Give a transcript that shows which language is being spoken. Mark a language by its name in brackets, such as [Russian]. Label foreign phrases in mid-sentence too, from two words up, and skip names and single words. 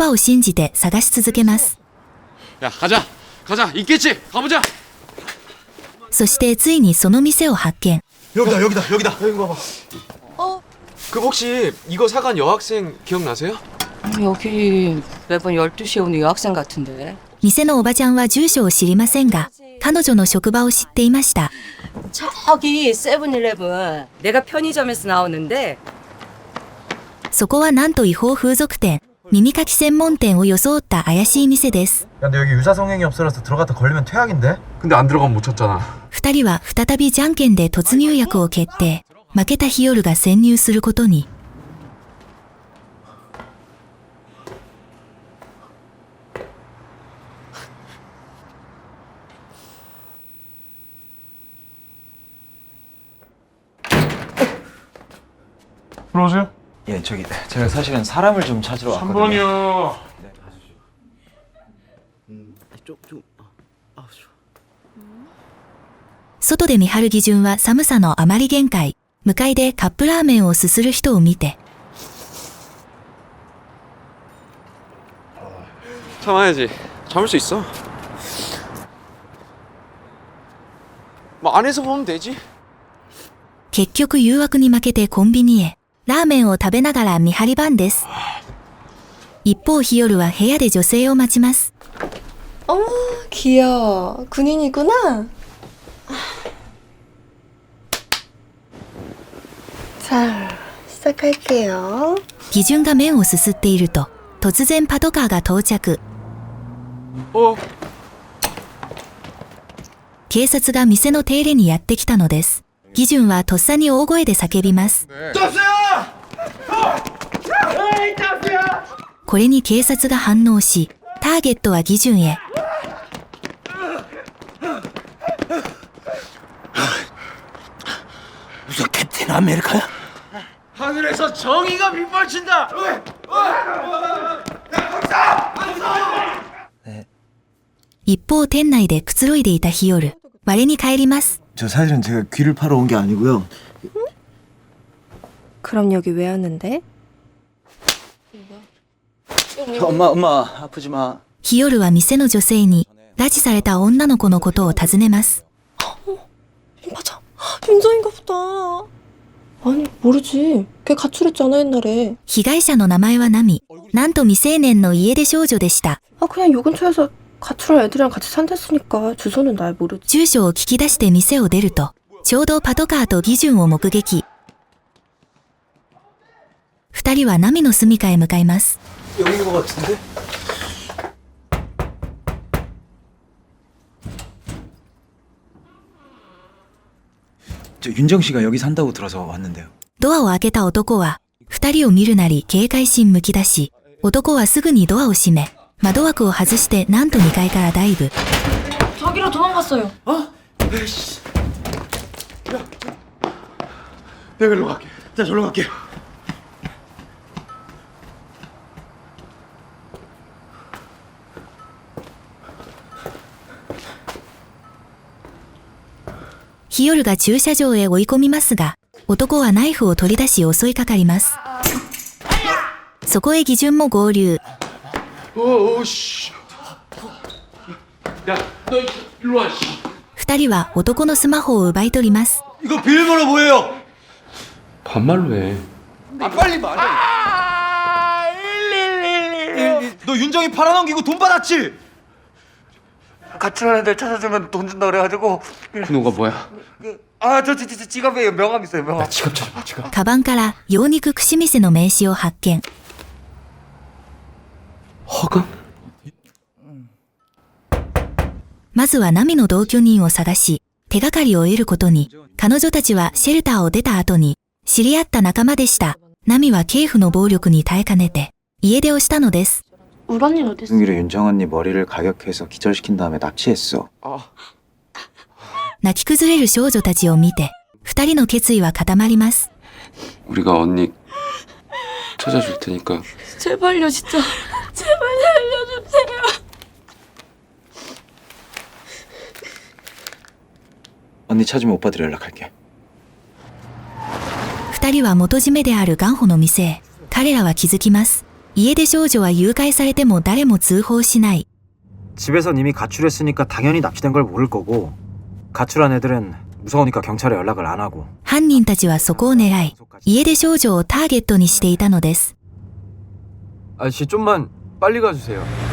[Korean] 야, 가자. 가자, 있겠지. 가보자. [Japanese] そしてついにその店を発見。 [Korean] 여기다 여기다 여기다. 여기 봐봐. 그 혹시 이거 사간 여학생 기억나세요? 여기 매번 12시에 오는 여학생 같은데. [Japanese] 店のおばちゃんは住所を知りませんが、彼女の職場を知っていました。 [Korean] 저기 세븐일레븐. 내가 편의점에서 나오는데 [Japanese] そこはなんと違法風俗店、耳かき専門店を装った怪しい店です。 [Korean] 야, 근데 여기 유사성행위 없어라서 들어갔다 걸리면 퇴학인데? 근데 안 들어가면 못 찾잖아. [Japanese] 二人は再びじゃんけんで突入役を決定。負けたヒヨルが潜入することに。 [Korean] 들어오세요. 예, 저기 제가 사실은 사람을 좀 찾으러 왔거든요. 3번이요. 좀 [Japanese] 外で見張る義順は寒さのあまり限界。向かいでカップラーメンをすする人を見て。 [Korean] 참아야지. 참을 수 있어. 뭐 안에서 보면 되지. [Japanese] 結局誘惑に負けてコンビニへ。ラーメンを食べながら見張り番です。一方ヒヨルは部屋で女性を待ちます。 [Korean] 어머, 귀여워. 군인이구나. 자, 시작할게요. [Japanese] 義順が麺をすすっていると、突然パトカーが到着。警察が店の手入れにやってきたのです。義順はとっさに大声で叫びます。これに警察が反応し、ターゲットは義順へ。 [Korean] 무슨 캡틴 아메리카야? 하늘에서 정의가 빗발친다. [Japanese] 一方店内でくつろいでいたヒヨル。我に帰ります。 [Korean] 저 사실은 제가 귀를 파러 온 게 아니고요. 그럼 여기 왜 왔는데? 엄마 아프지 마. [Japanese] ヒヨルは店の女性に、拉致された女の子のことを尋ねます。 [Korean] 맞아. 윤정인가 보다. 아니, 모르지. 걔 가출했잖아, 옛날에. [Japanese] 被害者の名前はナミ。なんと未成年の家出少女でした。 [Korean] 아, 그냥 요 근처에서 가출한 애들이랑 같이 산댔으니까 주소는 날 모르지. [Japanese] 住所を聞き出して店を出ると、ちょうどパトカーと義順を目撃。二人はナミの住処へ向かいます。 [Korean] 여기인 것 같은데? 저 윤정 씨가 여기 산다고 들어서 왔는데요. [Japanese] ドアを開けた男は、二人を見るなり警戒心むき出し、男はすぐにドアを閉め、窓枠を外してなんと2階からダイブ。 [Korean] 저기로 도망갔어요. 에이씨. 야, 내가 일로 갈게. 자, 저로 갈게. [Japanese] ヒヨルが駐車場へ追い込みますが、男はナイフを取り出し襲いかかります。そこへ義順も合流。 [Korean] 오씨. 야, 너 일로 와. [Japanese] 二人は男のスマホを奪い取ります。 [Korean] 이거 비밀번호 뭐예요? 반말로 해. 아, 빨리 말해. 너 윤정이 팔아넘기고 돈 받았지? 가출한 애들 찾아주면 돈 준다 그래가지고 그노가 뭐야? 저 지갑에 명함 있어요 명함. 지갑 찾아봐, 지갑. [Japanese] カバンから洋肉串店の名刺を発見。 [Korean] 허금? [Japanese] まずはナミの同居人を探し、手がかりを得ることに。彼女たちはシェルターを出た後に、知り合った仲間でした。ナミは警府の暴力に耐えかねて、家出をしたのです。 [Korean] 우리 언니는 어딨어? 승기로 윤정 언니 머리를 가격해서 기절시킨 다음에 납치했어. [Japanese] 泣き崩れる少女たちを見て、二人の決意は固まります。 [Korean] 우리가 언니 찾아줄 테니까. 제발요, 진짜. 제발 살려주세요. 언니 찾으면 오빠들 연락할게. [Japanese] 二人は元締めであるガンホの店へ。彼らは気づきます。家出少女は誘拐されても誰も通報しない。 [Korean] 집에선 이미 가출했으니까 당연히 납치된 걸 모를 거고 가출한 애들은 무서우니까 경찰에 연락을 안 하고. [Japanese] 犯人たちはそこを狙い、家出少女をターゲットにしていたのです。 [Korean] 아저씨 좀만 빨리 가주세요.